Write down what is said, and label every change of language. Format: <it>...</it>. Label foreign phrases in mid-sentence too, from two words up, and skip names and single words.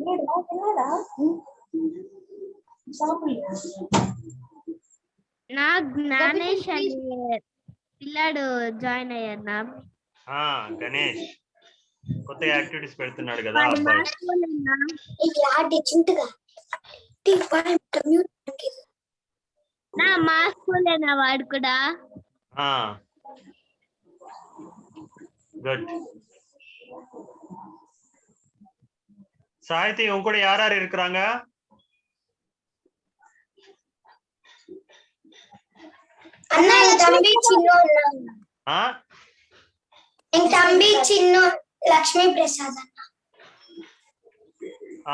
<te>నా జ్ఞానేష్ అనే పిల్లాడు జాయిన్ అయ్యారు. గణేష్ కొత్త యాక్టివిటీస్ పెడుతున్నాడు కదా అబ్బాయి. నా మా స్కూలేనా వాడు కూడా?</te> <ta>குட். சாಹಿತಿ உங்க கூட யார் யார் இருக்கிறாங்க? அண்ணா என் தம்பி சின்ன என் தம்பி சின்ன லட்சுமி பிரசாத் அண்ணா.</ta>